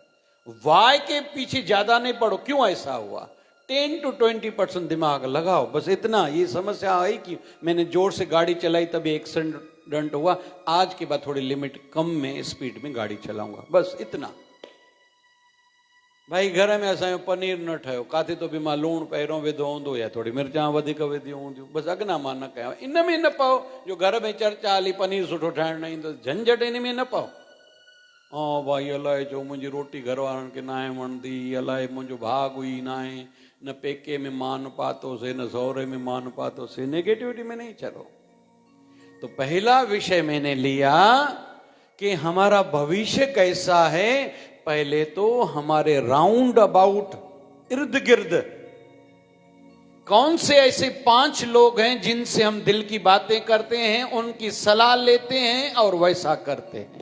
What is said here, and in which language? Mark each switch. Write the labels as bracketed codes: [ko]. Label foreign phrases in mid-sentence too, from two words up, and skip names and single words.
[hi] वाई के पीछे ज्यादा नहीं पड़ो, क्यों ऐसा हुआ, 10 to 20% दिमाग लगाओ, बस इतना। ये समस्या आई कि मैंने जोर से गाड़ी चलाई तभी एक्सीडेंट हुआ, आज के बाद थोड़ी लिमिट कम में स्पीड में गाड़ी चलाऊंगा, बस इतना। [sd] भाई घर में असां पनीर न ठहियो, काथे तो बि मां लूण पहिरियों विधो हूंदो या थोड़ी मिर्चां वधीक विधियूं हूंदियूं, बसि अॻिना मां न कयां, इन में न पाओ। जो घर में चर्चा हली पनीर सुठो ठाहिण न ईंदो, झंझट इन में न पाओ। ऐं भाई अलाए जो मुंहिंजी रोटी घर वारनि खे न आहे वणंदी, अलाए मुंहिंजो भाग हुई न आहे, न पेके में मान पातोसीं न सहुरे में मान पातोसीं, नेगेटिविटी [hi] में नहीं चलो। तो पहला विषय मैंने लिया कि हमारा भविष्य कैसा है। पहले तो हमारे [en] round about, [hi] इर्द गिर्द कौन से ऐसे 5 लोग हैं जिनसे हम दिल की बातें करते हैं, उनकी सलाह लेते हैं और वैसा करते हैं।